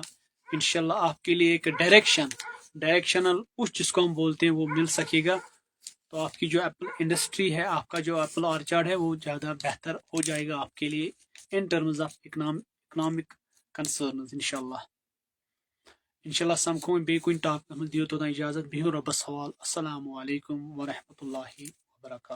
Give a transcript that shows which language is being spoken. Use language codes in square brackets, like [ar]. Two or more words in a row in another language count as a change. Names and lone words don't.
[hi] इंशाल्लाह आपके लिए एक [en] directional push [hi] जिसको हम बोलते हैं वो मिल सकेगा, तो आपकी जो [en] apple industry [hi] है, आपका जो [en] apple orchard [hi] है, वो ज़्यादा बेहतर हो जाएगा आपके लिए [en] in terms of economic concerns [hi] इंशाल्लाह। [ks] इंशाल्लाह समखो बे कुन टॉपिक में दियो तो इजाजत बिहु रब्बस हवाल [ar] السلام عليكم ورحمة الله وبركاته.